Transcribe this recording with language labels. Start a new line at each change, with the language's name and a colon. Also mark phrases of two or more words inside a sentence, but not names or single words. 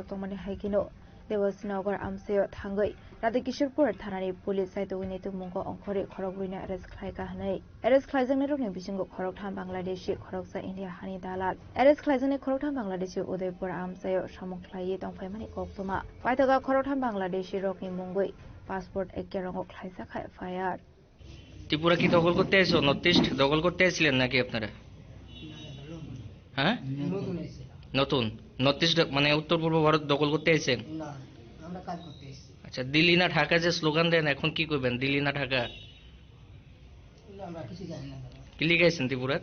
Kok Borok: तंमानि हाइकिनो देबसनगर आमसेयाव थांगै राधा किशोरपुर थानानि पुलिस साइतुनि तुमुंगो अंखरि खरगुरिना एरेस्ट खालायगा हनै एरेस्ट खालायजानाय रुनि बिसिंगो खरगथाम बांलादेशी खरगसा इन्डिया हानि दालाल एरेस्ट खालायजानाय खरगथाम बांलादेशी उदयपुर आमसेयाव सामुखलायै दंफायमानि कक्टुमा पाइथगा खरगथाम बांलादेशी रकनि मुंगै पासपोर्ट एके रंगो खालायजाखा एफआईआर।
Bangla: ত্রিপুরা কি দখল করতে এসেছো? নর্থ ইস্ট দখল করতে এসেছিলেন নাকি আপনারা? হ্যাঁ, নতুন নর্থ ইস্ট মানে উত্তর পূর্ব ভারত দখল করতে এসেছেন? আচ্ছা, দিল্লি না ঢাকা যে স্লোগান দেন, এখন কি করবেন? দিল্লি না ঢাকা কি লিখেছেন ত্রিপুরাত?